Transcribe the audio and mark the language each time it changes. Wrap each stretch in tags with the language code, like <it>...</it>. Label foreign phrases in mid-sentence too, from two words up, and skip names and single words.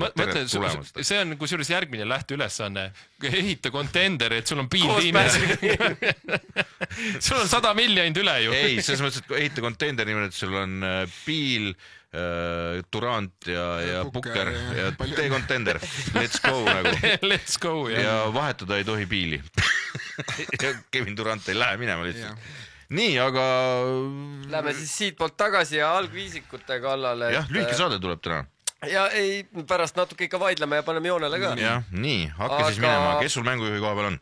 <et>No mõtle, see on kusjuures järgmine lähteülesanne, ehita kontender, et sul on piil tiimis. Sul on 100 miljonit üle ju. Ei, selles mõttes, et ehita kontender niimoodi, et sul on piil, Durant ja Booker ja tee kontender,</et> <en>let's go nagu. Let's go,</en> <et>jah. Ja vahetuda ei tohi piili. Ja Kevin Durant ei lähe minema lihtsalt. Nii, aga... Lähme siis siit poolt tagasi ja algviisikute kallale. Jah, lühke saade tuleb täna. Ja ei, pärast natuke ikka vaidleme ja paneme joonele ka. Ja, nii, hakka siis minema. Kes sul mängujuhi koha peal on?</et>